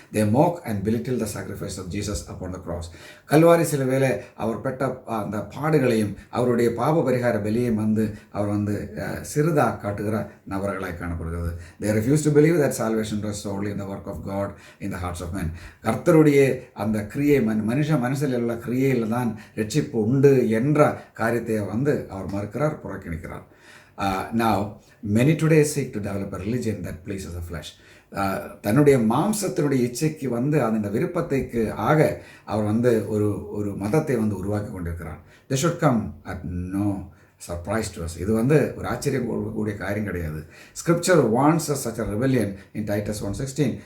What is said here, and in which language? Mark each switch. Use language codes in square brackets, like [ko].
[en] They mock and belittle the sacrifice of Jesus upon the cross. [ta] Kalvari சிலுவையிலே அவர் பெற்ற அந்த பாடுகளையும் அவருடைய பாவ பரிகார பலியையும் வந்து அவர் வந்து சிறிதாக காட்டுகிற நபர்களாய் காணப்படுகிறது. [en] They refuse to believe that salvation rests solely in the work of God in the hearts of men. [ta] கர்த்தருடைய அந்த கிரியை மனுஷனில் உள்ள கிரியையில் தான் ரட்சிப்பு உண்டு என்ற காரியத்தை வந்து அவர் மறுக்கிறார், புறக்கணிக்கிறார். [en] Now, many today seek to develop a religion that pleases the flesh. [ta] தன்னுடைய மாம்சத்தினுடைய இச்சைக்கு வந்து அந்த விருப்பத்தைக்கு அவர் வந்து ஒரு மதத்தை வந்து உருவாக்கி கொண்டிருக்கிறார். [en] They should come at no surprise to us. [ta] இது வந்து ஒரு ஆச்சரியம் கூடிய காரியம் கிடையாது. [en] Scripture warns us such a rebellion in Titus 1:16.